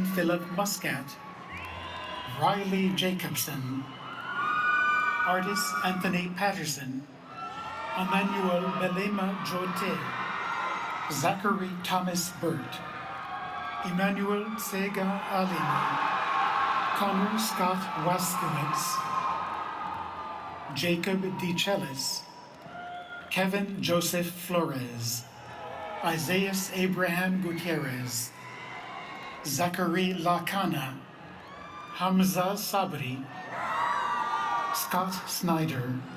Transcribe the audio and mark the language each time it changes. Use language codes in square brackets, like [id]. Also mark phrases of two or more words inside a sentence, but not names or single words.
[en] Philip Muscat, Riley Jacobson, artist Anthony Patterson, Emmanuel Belema Jote, Zachary Thomas Burt, Emmanuel Sega Alina, Connor Scott Waskowitz, Jacob DeCellis, Kevin Joseph Flores, Isaias Abraham Gutierrez, Zachary Lacana, Hamza Sabri, Scott Snyder,